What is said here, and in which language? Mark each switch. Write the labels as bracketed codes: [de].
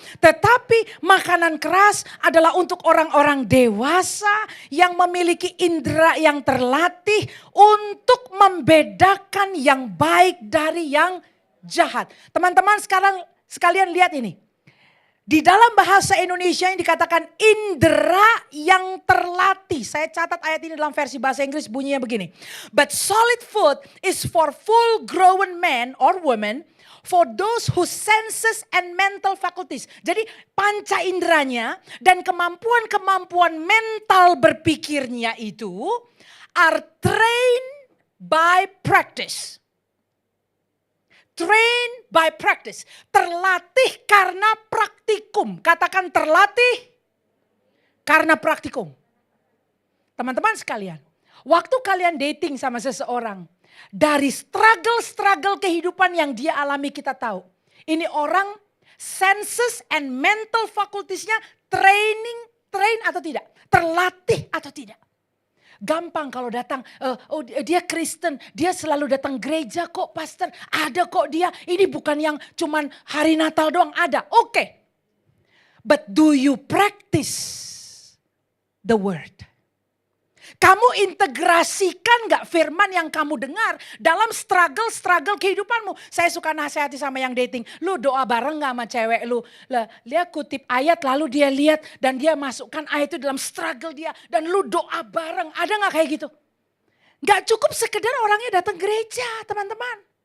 [id] Tetapi makanan keras adalah untuk orang-orang dewasa yang memiliki indera yang terlatih untuk membedakan yang baik dari yang jahat. Teman-teman sekalian lihat ini. Di dalam bahasa Indonesia yang dikatakan indera yang terlatih. Saya catat ayat ini dalam versi bahasa Inggris bunyinya begini. [en] But solid food is for full grown men or women, for those whose senses and mental faculties. [id] Jadi panca inderanya dan kemampuan-kemampuan mental berpikirnya itu [en] are trained by practice. Train by practice. [id] Terlatih karena praktikum. Katakan terlatih karena praktikum. Teman-teman sekalian. Waktu kalian dating sama seseorang. Dari struggle kehidupan yang dia alami kita tahu. Ini orang [en] senses and mental facultiesnya train [id] atau tidak. Terlatih atau tidak. Gampang kalau datang, dia Kristen, dia selalu datang gereja kok pastor, ada kok dia, ini bukan yang cuman hari Natal doang, ada, oke. [en] But do you practice the word? [id] Kamu integrasikan gak firman yang kamu dengar dalam struggle kehidupanmu? Saya suka nasihati sama yang dating. Lu doa bareng gak sama cewek lu? Dia kutip ayat lalu dia lihat dan dia masukkan ayat itu dalam struggle dia. Dan lu doa bareng. Ada gak kayak gitu? Gak cukup sekedar orangnya datang gereja teman-teman.